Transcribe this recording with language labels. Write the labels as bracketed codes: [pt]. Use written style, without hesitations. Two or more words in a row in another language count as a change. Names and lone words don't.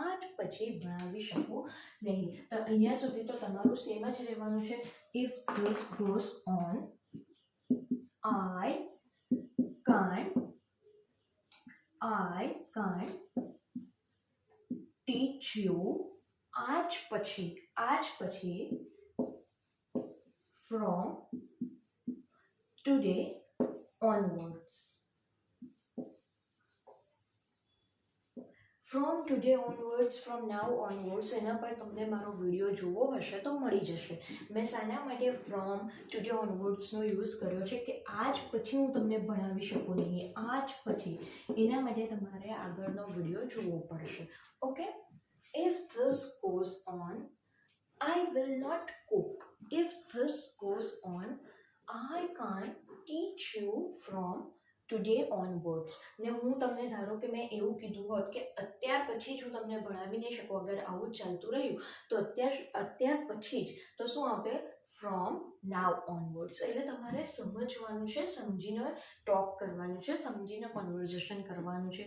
[gu] તો અહીંયા સુધી તો તમારું સેમ જ રહેવાનું છે. [en] If this goes on, I can't teach you [gu] આજ પછી [en] from today onwards. from now onwards [gu] એના પર તમને મારો વિડીયો જોવો હશે તો મળી જશે. મેં શાના માટે [en] from today onwards [gu] નો યુઝ કર્યો છે કે આજ પછી હું તમને ભણાવી શકું નહીં. આજ પછી, એના માટે તમારે આગળનો વિડીયો જોવો પડશે. ઓકે, [en] if this goes on, I will not cook. If this goes on, I can't teach you from today onwards. [gu] ને હું તમને ધારો કે મેં એવું કીધું હોત કે અત્યાર પછી જ હું તમને ભણાવી નહીં શકું, અગર આવું જ ચાલતું રહ્યું તો અત્યાર પછી જ, તો શું આવતે? [en] from now onwards. [gu] એટલે તમારે સમજવાનું છે, સમજીને ટોક કરવાનું છે, સમજીને કોન્વર્ઝેશન કરવાનું છે.